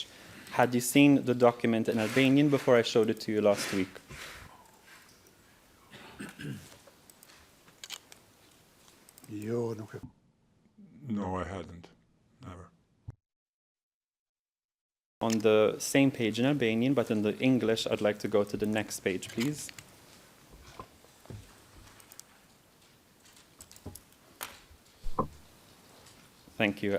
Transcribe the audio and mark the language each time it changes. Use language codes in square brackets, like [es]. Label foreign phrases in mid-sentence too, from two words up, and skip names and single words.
[en] Had you seen the document in Albanian before I showed it to you last week? [sq] Jo, nuk e. [en] No, I hadn't. Never. On the same page in Albanian, but in the English, I'd like to go to the next page, please. Thank you.